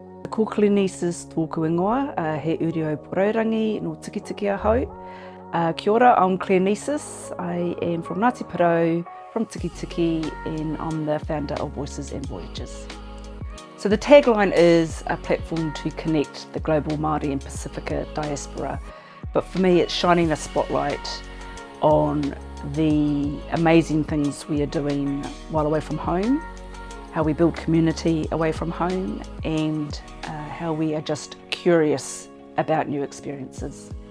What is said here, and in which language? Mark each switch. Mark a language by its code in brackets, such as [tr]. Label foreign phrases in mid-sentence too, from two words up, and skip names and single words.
[mi] Ko Nesus tōku ingoa, he uri o Poraurangi no Tikitiki ahau. Kia ora, [en] I'm Nesus. I am from Ngāti Porou, from Tikitiki, and I'm the founder of Voices and Voyages. So the tagline is a platform to connect the global Māori and Pasifika diaspora. But for me, it's shining a spotlight on the amazing things we are doing while away from home, how we build community away from home, and how we are just curious about new experiences.